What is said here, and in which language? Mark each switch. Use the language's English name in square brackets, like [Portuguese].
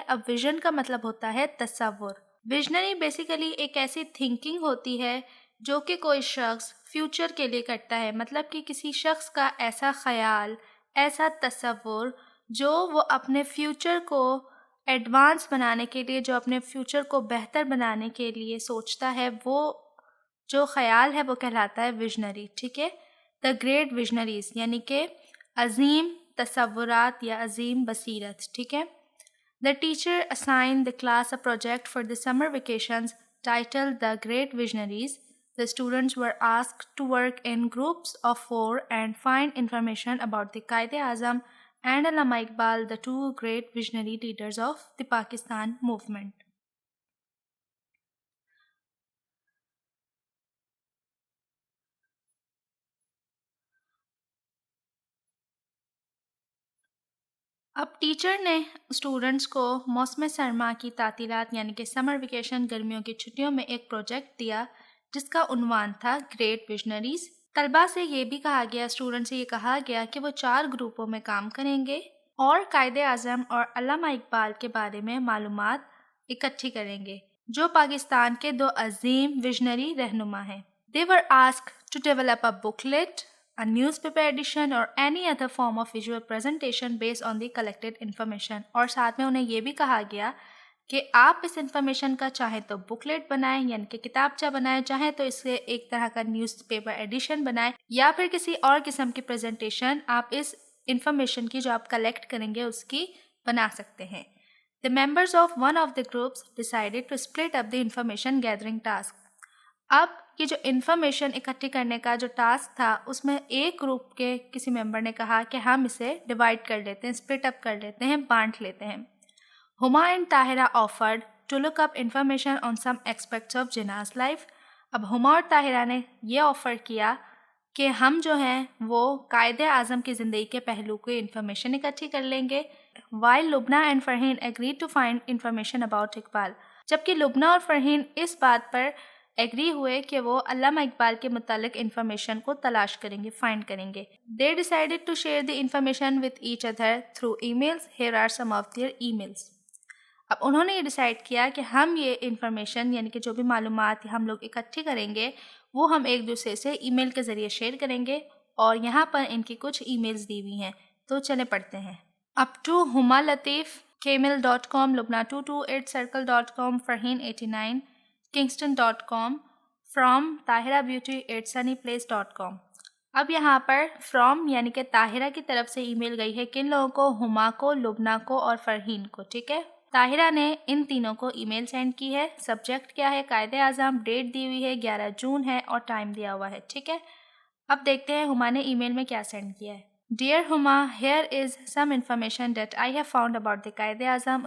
[Hindi] अब विजन का मतलब होता है तसव्वुर। विजनरी बेसिकली एक ऐसी थिंकिंग होती है जो कि कोई शख्स फ्यूचर के लिए करता है, मतलब कि किसी शख्स का ऐसा ख्याल, ऐसा तसव्वुर जो वो अपने फ्यूचर को एडवांस बनाने के लिए, जो अपने फ्यूचर को बेहतर बनाने के लिए सोचता है, वो जो ख्याल है वो कहलाता है विजनरी, ठीक है। द ग्रेट विजनरीज यानी कि अजीम तसव्वुरात या अजीम बसीरत, ठीक है। [English] The teacher assign the class a project for the summer vacations titled The Great Visionaries. The students were asked to work in groups of 4 and find information about the Quaid-e-Azam and Allama Iqbal, the two great visionary leaders of the Pakistan movement. [Hindi] अब teacher ने students को मौसम सरमा की तातीलात यानी कि summer vacation, गर्मियों की छुट्टियों में एक प्रोजेक्ट दिया जिसका उन्वान था ग्रेट विजनरीज। तलबा से ये भी कहा गया, स्टूडेंट से ये कहा गया कि वो 4 ग्रुपों में काम करेंगे और कायदे आज़म और अल्लामा इकबाल के बारे में मालूमात इकट्ठी करेंगे जो पाकिस्तान के 2 अजीम विजनरी रहनुमा हैं। [English] They were asked to develop a booklet, a newspaper edition or any other form of visual presentation based on the collected information। [Hindi] और साथ में उन्हें ये भी कहा गया कि आप इस इंफॉर्मेशन का चाहे तो बुकलेट बनाएं यानी कि किताबचा बनाएं, चाहे तो इसे एक तरह का न्यूज़पेपर एडिशन बनाएं या फिर किसी और किस्म की प्रेजेंटेशन आप इस इंफॉर्मेशन की जो आप कलेक्ट करेंगे उसकी बना सकते हैं। [English] The members of one of the groups decided to split up the information gathering task। [Hindi] अब ये जो इन्फॉर्मेशन इकट्ठी करने का जो टास्क था उसमें एक ग्रुप के किसी मेंबर ने कहा कि हम इसे डिवाइड कर लेते हैं, स्प्लिट अप कर लेते हैं, बांट लेते हैं। [English] Huma and Tahira offered to look up information on some aspects of Jinnah's life. [Hindi] अब हुमा और ताहिरा ने ये ऑफ़र किया कि हम जो हैं वो कायदे आज़म की ज़िंदगी के पहलू की इंफॉर्मेशन इकट्ठी कर लेंगे। [English] While Lubna and Farheen agreed to find information about Iqbal. [Hindi] जबकि लुबना और फ़रहीन इस बात पर एग्री हुए कि वो अल्लामा इकबाल के मुतालिक इन्फॉर्मेशन को तलाश करेंगे, फाइंड करेंगे। [English] They decided to share the information with each other through emails. Here are some of their emails. [Hindi] अब उन्होंने ये डिसाइड किया कि हम ये इन्फॉर्मेशन यानी कि जो भी मालूमात हम लोग इकट्ठी करेंगे वो हम एक दूसरे से ईमेल के ज़रिए शेयर करेंगे और यहाँ पर इनकी कुछ ईमेल्स दी हुई हैं, तो चले पढ़ते हैं। [English] Up to Huma Latif kmail.com, lubna228circle.com, farheen89 kingston.com, from tahirabeauty@sunnyplace.com। [Hindi] अब यहाँ पर फ्रॉम यानी कि ताहिरा की तरफ से ईमेल गई है किन लोगों को? हुमा को, लुबना को और फरहीन को, ठीक है। ताहिरा ने इन तीनों को ईमेल सेंड की है। सब्जेक्ट क्या है? कायदे आज़म। डेट दी हुई है 11 जून है और टाइम दिया हुआ है, ठीक है। अब देखते हैं हुमा ने ईमेल में क्या सेंड किया है। [English] Dear Huma, here is some information that I have found about the Quaid-e Azam.